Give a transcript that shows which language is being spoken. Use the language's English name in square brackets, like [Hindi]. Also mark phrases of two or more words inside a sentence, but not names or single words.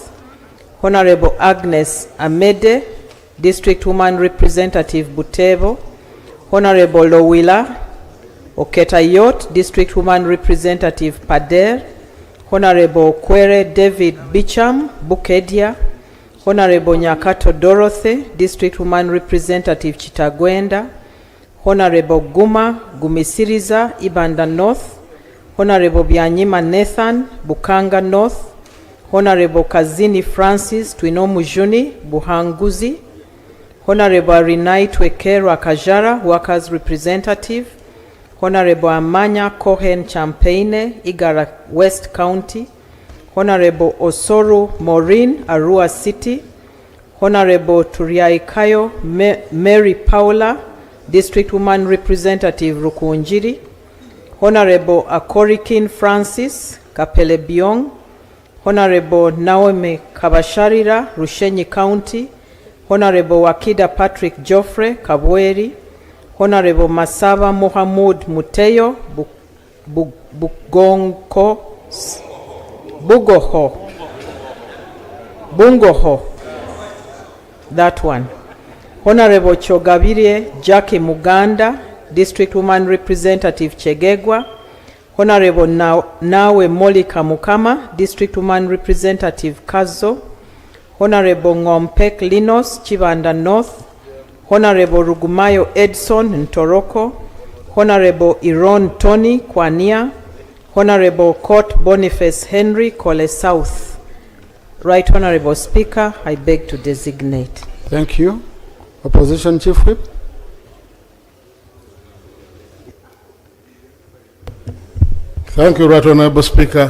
[English] Honorable Agnes Amede, District Woman Representative Butevo. Honorable Lowila Oketayot, District Woman Representative Pader. Honorable Kwere David Bicham, Bukedia. Honorable Nyakato Dorothy, District Woman Representative Chitagwenda. Honorable Guma Gumisiriza, Ibanda North. Honorable Byanyima Nathan, Bukanga North. Honorable Kazini Francis, Twinomujuni, Buhanguzi. Honorable Arinai Twekera Kajara, Workers Representative. Honorable Amanya Cohen Champagne, Igara West County. Honorable Osoru Maureen, Arua City. Honorable Turiaikayo Mary Paula, District Woman Representative Rukunjiri. Honorable Akorikin Francis, Kapele Biong. Honorable Naomi Kabasharira, Rushenyi County. Honorable Wakida Patrick Joffre, Kabweri. Honorable Masaba Mohamud Muteyo, Bungoho. That one. Honorable Chogabire Jackie Muganda, District Woman Representative Chegegwa. Honorable Nawe Molika Mukama, District Woman Representative Kazo. Honorable Ngompek Linos, Chibanda North. Honorable Rugumayo Edson Ntoroko. Honorable Iron Tony Kwania. Honorable Court Boniface Henry Kole South. Right, Honorable Speaker, I beg to designate. Thank you. Opposition Chief Whip. Thank you, Right Honorable Speaker.